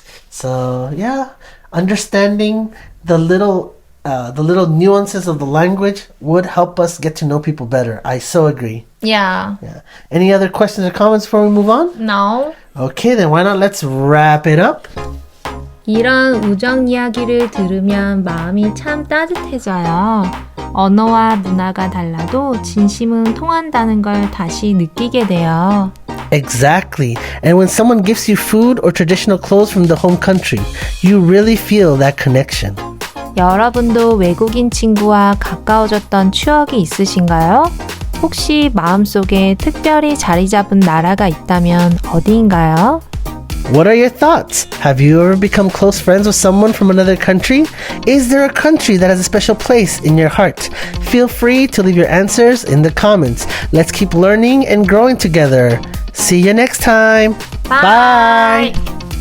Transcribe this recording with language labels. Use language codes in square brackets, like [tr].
[en] So yeah, understanding the little nuances of the language would help us get to know people better. I so agree. Yeah. Yeah. Any other questions or comments before we move on? No. Okay, then why not let's wrap it up. [ko] 이런 우정 이야기를 들으면 마음이 참 따뜻해져요. 언어와 문화가 달라도 진심은 통한다는 걸 다시 느끼게 돼요. [en] Exactly. And when someone gives you food or traditional clothes from the home country, you really feel that connection. [ko] 여러분도 외국인 친구와 가까워졌던 추억이 있으신가요? 혹시 마음속에 특별히 자리 잡은 나라가 있다면 어디인가요? [en] What are your thoughts? Have you ever become close friends with someone from another country? Is there a country that has a special place in your heart? Feel free to leave your answers in the comments. Let's keep learning and growing together. See you next time. Bye. Bye.